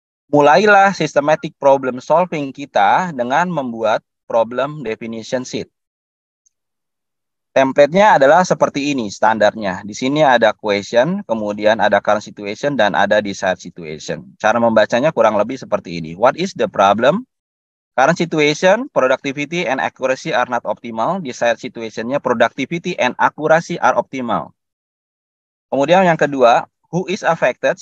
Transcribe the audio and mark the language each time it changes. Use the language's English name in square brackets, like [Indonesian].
[Indonesian] mulailah systematic problem solving kita dengan membuat problem definition sheet. Template-nya adalah seperti ini standarnya. Di sini ada question, kemudian ada current situation, dan ada desired situation. Cara membacanya kurang lebih seperti ini. [English] What is the problem? Current situation, productivity and accuracy are not optimal. Desired situation-nya, productivity and accuracy are optimal. [Indonesian] Kemudian yang kedua, [English] who is affected?